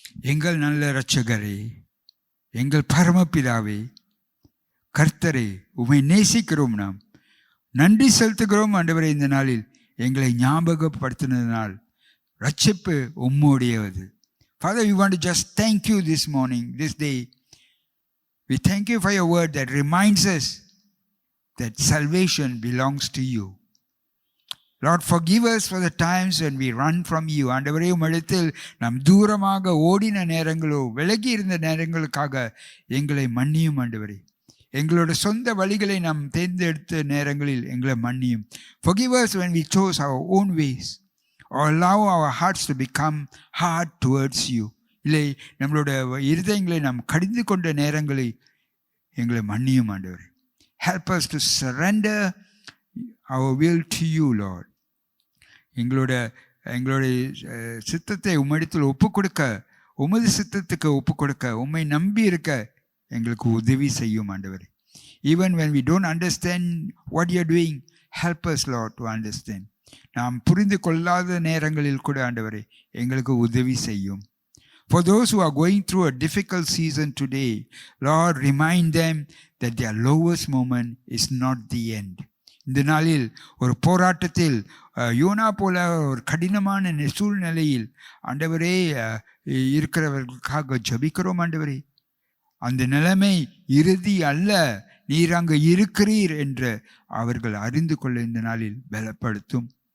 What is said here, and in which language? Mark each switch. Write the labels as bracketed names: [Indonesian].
[Tamil] எங்கள் நல்ல இரட்சகரே, எங்கள் பரமபிதாவே, கர்த்தரே, உம்மை நேசிக்கிறோம், நாம் நன்றி செலுத்துகிறோம். ஆண்டவரே, இந்த நாளில் எங்களை ஞாபகப்படுத்தினதினால் ரட்சிப்பு உம்முடையது. [English] Father, we want to just thank you this morning, this day. We thank you for your word that reminds us that salvation belongs to you. Lord, forgive us for the times when we run from you. [Tamil] ஆண்டவரே, உம்மிடத்தில் நாம் தூரமாக ஓடின நேரங்களோ விலகி இருந்த நேரங்களுக்காக எங்களை மன்னியும். ஆண்டவரே, எங்களோட சொந்த வழிகளை நாம் தேர்ந்தெடுத்த நேரங்களில் எங்களை மன்னியும். [English] Forgive us when we chose our own ways or allow our hearts to become hard towards you. [Tamil] இல்லை, நம்மளோட இருதயங்களை நாம் கடிந்து கொண்ட நேரங்களை எங்களை மன்னியும். [English] ஆண்டவரே, help us to surrender our will to you, Lord. [Tamil] எங்களுடைய சித்தத்தை உம்மிடத்தில் ஒப்பு கொடுக்க, உமது சித்தத்துக்கு ஒப்பு கொடுக்க, உம்மை நம்பி இருக்க எங்களுக்கு உதவி செய்யும். [English] ஆண்டவரே, even when we don't understand what you are doing, help us, Lord, to understand. [Tamil] நாம் புரிந்து கொள்ளாத நேரங்களில் கூட ஆண்டவரே எங்களுக்கு உதவி செய்யும். [English] For those who are going through a difficult season today, Lord, remind them that their lowest moment is not the end. [Tamil] இந்த நாளில் ஒரு போராட்டத்தில் யோனா போல ஒரு கடினமான சூழ்நிலையில் ஆண்டவரே இருக்கிறவர்களுக்காக ஜபிக்கிறோம். ஆண்டவரே, அந்த நிலைமை இறுதி அல்ல, நீர் அங்கு இருக்கிறீர் என்று அவர்கள் அறிந்து கொள்ள இந்த நாளில் பலப்படுத்தும்.